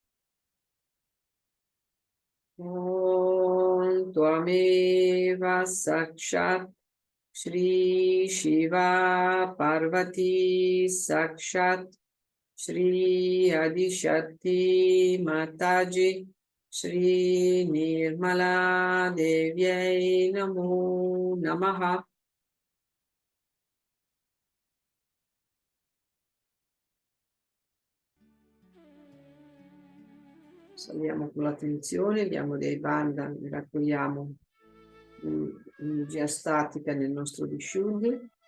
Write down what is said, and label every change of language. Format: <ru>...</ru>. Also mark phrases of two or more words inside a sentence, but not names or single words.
<sa>ॐ त्वमेव साक्षात् श्री शिव पार्वती साक्षात् श्री आदिशक्ति माताजी श्री निर्मला देव्यै नमो नमः.</sa> <it>Saliamo con l'attenzione, diamo dei bandhan, raccogliamo energia statica nel nostro Vishuddhi.</it>